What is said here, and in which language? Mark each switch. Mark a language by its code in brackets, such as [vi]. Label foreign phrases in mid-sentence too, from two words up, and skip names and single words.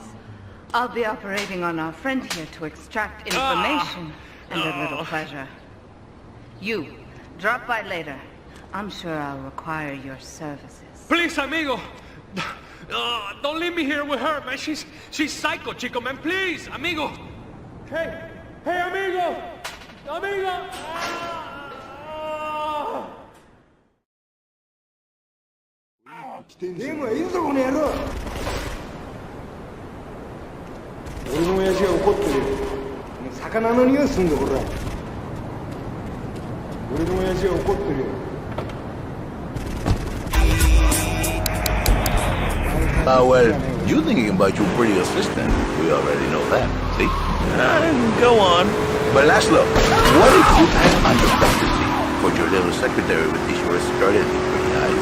[en] I'll be operating on our friend here to extract information and a little pleasure. You, drop by later. I'm sure I'll require your services. Please, amigo. Don't leave me here with her, man. She's psycho, chico, man. Please, amigo. Hey, amigo. Amigo. [ja] 우리親父が怒ってるよ。魚の匂いすんだこれ。俺の親父が怒ってるよ。 [en] Well, you thinking about your pretty assistant. We already know that, see? Go on. But Laszlo, what if you had understanding for your little secretary with these short skirt and these pretty eyes?